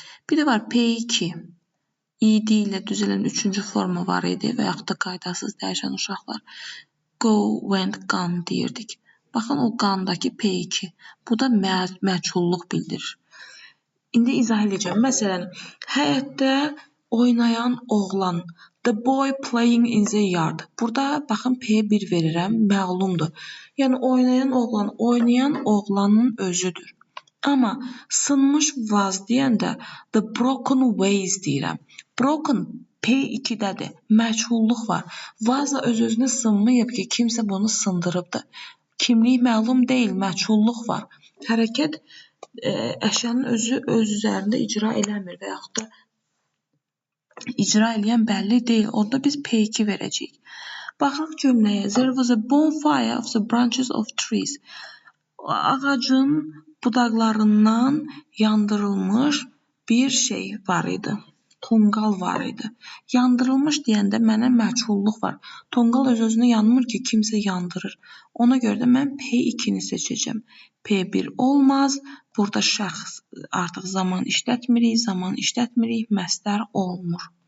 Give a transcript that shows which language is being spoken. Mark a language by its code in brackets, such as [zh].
[az] Bir də var P2. id ilə düzələn üçüncü forma var idi və yaxud da qaydasız dəyişən uşaqlar. Go, went, gone deyirdik. Baxın, o qandakı P2. Bu da məchulluq bildirir. İndi izah edəcəm. Məsələn, həyətdə oynayan oğlan. [en] The boy playing in the yard. [az] Burada baxın P1 verirəm, məlumdur. Yəni oynayan oğlanın özüdür. Amma sınmış vaz deyəndə [en] the broken vase [az] deyirəm. Broken P2-dədir. Məchulluq var. Vazla öz-özünə sınmayıb ki, kimsə bunu sındırıbdır. Kimlik məlum deyil, məchulluq var. Hərəkət əşyanın özü öz üzərində icra eləmir və yaxud da icra eləyən bəlli deyil. Orada biz P2 verəcəyik. Baxaq cümləyə. [en] There was a bonfire of the branches of trees. [az] Ağacın budaqlarından yandırılmış bir şey var idi. Tonqal var idi. Yandırılmış deyəndə mənə məchulluq var. Tonqal öz-özünə yanmır ki, kimsə yandırır. Ona görə də mən P2-ni seçəcəm. P1 olmaz. Burada şəxs artıq zaman işlətmirik, məstər olmur.